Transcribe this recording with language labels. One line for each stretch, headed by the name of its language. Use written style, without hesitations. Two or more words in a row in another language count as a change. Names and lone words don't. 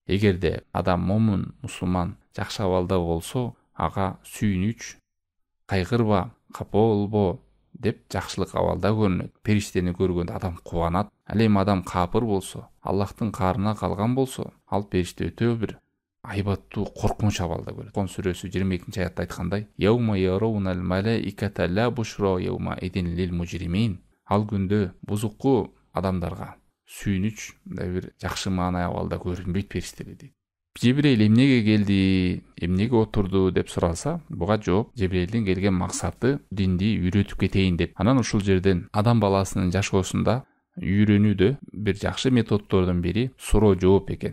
Kyrgyz: Эгерде адам момун, мусулман, жакшы абалда болсо, ага сүйүнүч, кайгырба, капа болбо деп жакшылык абалда көрүнөт. Периштени көргөндө адам кубанат. Ал эми адам капыр болсо, Аллахтын карына калган болсо, ал периште өтө бир айбаттуу, коркунуч абалда көрөт. Кон сүрөсү 22 аятта айткандай:
Arabic: "يوم يرون الملائكة لا بشرى يومئذ للمجرمين."
Kyrgyz: Ал күндө бузукку адамдарга сүйүнүч, мындай бир жакшы маанай абалда көрүнбөйт периштелер дейт. Жибрил эмнеге келди, эмнеге отурду деп суралса, буга жооп Жибрилдин келген максаты динди үйрөтүп кетейин деп. Анан ушул жерден адам баласынын жашоосунда үйрөнүүдө бир жакшы методдордун бири суроо жооп экен.